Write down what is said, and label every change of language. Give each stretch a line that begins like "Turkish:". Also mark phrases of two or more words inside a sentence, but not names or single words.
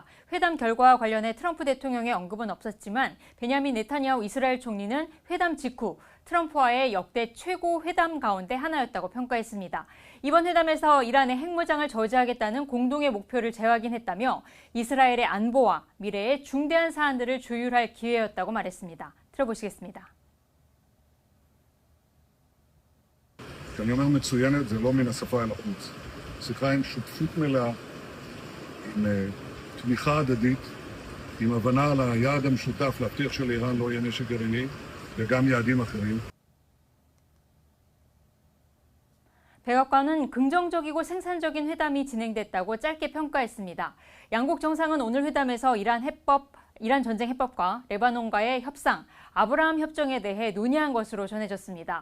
Korean: 회담 결과와 관련해 트럼프 대통령의 언급은 없었지만 베냐민 네타냐후 이스라엘 총리는 회담 직후 트럼프와의 역대 최고 회담 가운데 하나였다고 평가했습니다. 이번 회담에서 이란의 핵무장을 저지하겠다는 공동의 목표를 재확인했다며 이스라엘의 안보와 미래의 중대한 사안들을 조율할 기회였다고 말했습니다. 들어보시겠습니다.
Hebrew: כשאני אומר מצוינת, זה לא מן השפה אל החוץ. שיחה עם שותפות מלאה, עם תמיכה הדדית, עם הבנה על היעד המשותף להבטיח שלאיראן לא יהיה נשק גרעיני, וגם יעדים אחרים.
Korean: 백악관은 긍정적이고 생산적인 회담이 진행됐다고 짧게 평가했습니다. 양국 정상은 오늘 회담에서 이란 전쟁 해법과 레바논과의 협상, 아브라함 협정에 대해 논의한 것으로 전해졌습니다.